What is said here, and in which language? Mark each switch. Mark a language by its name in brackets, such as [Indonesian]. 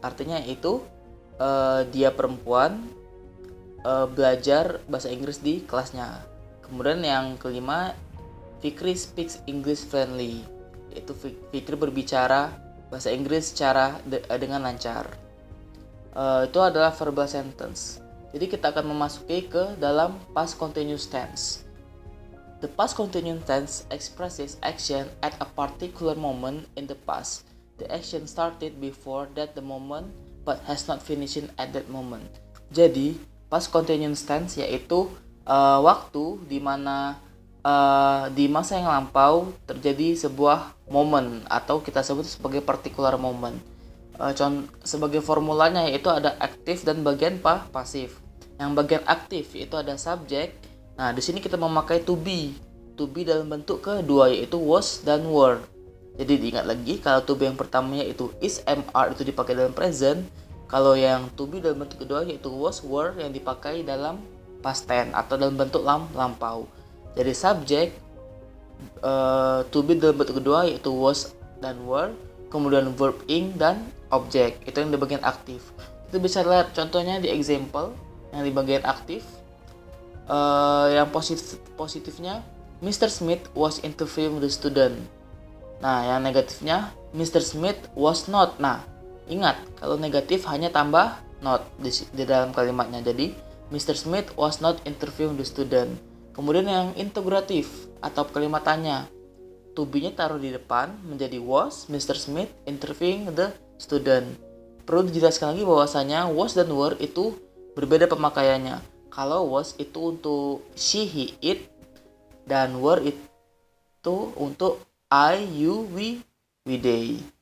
[Indonesian] Artinya yaitu dia perempuan belajar bahasa Inggris di kelasnya. Kemudian yang kelima, [English] Fikri speaks English fluently. [Indonesian] Yaitu Fikri berbicara bahasa Inggris dengan lancar. Itu adalah verbal sentence. Jadi kita akan memasuki ke dalam past continuous tense. [English] The past continuous tense expresses action at a particular moment in the past. The action started before that the moment but has not finished at that moment. [Indonesian] Jadi, past continuous tense yaitu waktu di mana di masa yang lampau terjadi sebuah momen atau kita sebut sebagai particular moment. Sebagai formulanya yaitu ada aktif dan bagian pasif. Yang bagian aktif itu ada subject. Nah, di sini kita memakai to be dalam bentuk kedua yaitu was dan were. Jadi diingat lagi kalau to be yang pertama yaitu is, are itu dipakai dalam present. Kalau yang to be dalam bentuk kedua yaitu was, were yang dipakai dalam past tense atau dalam bentuk lampau. Jadi subject to be dalam bentuk kedua yaitu was dan were, kemudian verb ing dan object itu yang di bagian aktif. Kita bisa lihat contohnya di example yang di bagian aktif. Yang positifnya Mr. [English] Smith was interviewing the student. [Indonesian] Nah, yang negatifnya [English] Mr. Smith was not. [Indonesian] Nah, ingat kalau negatif hanya tambah not di dalam kalimatnya. Jadi Mr. [English] Smith was not interviewing the student. [Indonesian] Kemudian yang integratif atau kalimat tanya, to be-nya taruh di depan menjadi was Mr. [English] Smith interviewing the student. [Indonesian] Perlu dijelaskan lagi bahwasanya was dan were itu berbeda pemakaiannya. Kalau was itu untuk she, he, it, dan were itu untuk I, you, we, they.